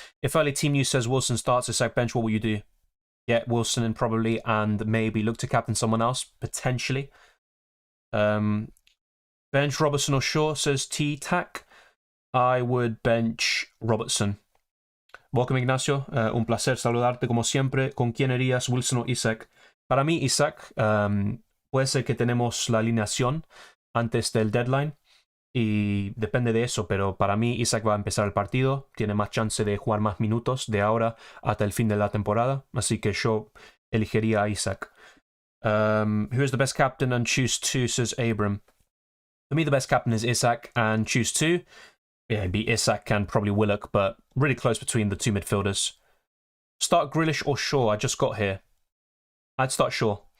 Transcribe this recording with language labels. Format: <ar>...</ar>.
<en>If early team news says Wilson starts a sec bench, what will you do? Get Wilson in probably, and maybe look to captain someone else, potentially. Bench Robertson or Shaw, says T-Tac. I would bench Robertson. Welcome, Ignacio.</en> <es>Un placer saludarte como siempre. ¿Con quién irías, Wilson o Isak? Para mí, Isak. Puede ser que tenemos la alineación antes del deadline y depende de eso, pero para mí Isak va a empezar el partido, tiene más chance de jugar más minutos de ahora hasta el fin de la temporada, así que yo elegiría a Isak.</es> <en>Who is the best captain and choose two, says Abram. For me, the best captain is Isak, and choose two. Yeah, it'd be Isak and probably Willock, but really close between the two midfielders. Start Grealish or Shaw, I just got here. I'd start Shaw.</en>